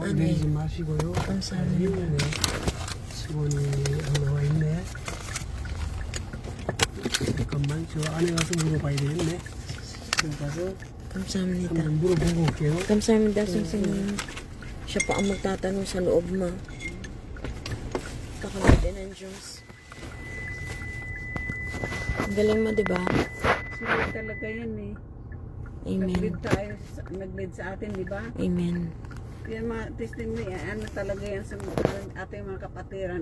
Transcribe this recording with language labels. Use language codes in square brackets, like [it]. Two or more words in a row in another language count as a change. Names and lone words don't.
[ko] 네. 내리지 마시고요. 감사합니다. 네, 직원이 안 나와 있네. 잠깐만 저 안에 가서 물어봐야 되겠네. 들어가서 감사합니다. 한번 물어보고 올게요. Kamsahamnida, 선생님. [tl] Siya pa ang magtatanong sa loob, ma. Kakamite ng Diyos. Ang galing mo, diba? Sila talaga yan eh. Amen. Nag-lead sa atin, di ba? Amen. Yan mga testimony, ano talaga yan sa ating mga kapatiran.